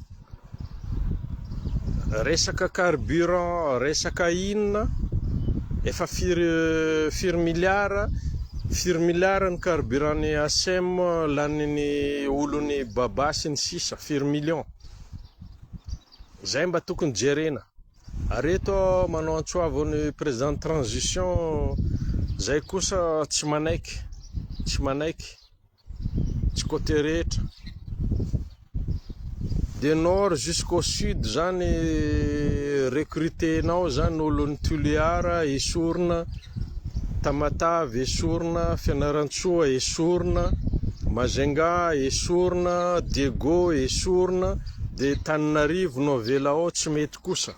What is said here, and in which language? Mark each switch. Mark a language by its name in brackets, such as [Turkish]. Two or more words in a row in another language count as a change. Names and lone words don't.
[Malagasy] Resaka carburant, resaka inona, efa firy milliard ny carburant ny ACM laniny olony Baba sy ny sisa, firy million. zay mba tokony jerena. Areto manao antsoavany [French] président de transition, [Malagasy] zay kosa tsy manaiky, tsy côté rehetra. [French] De nord jusqu'au sud [Malagasy] zany recrutenao zany olon'ny Toliara esorina, Tamatavy esorina, Fianarantsoa esorina, Majunga esorina, Dego esorina, de Tananarivo Novelao tsy mety kosa.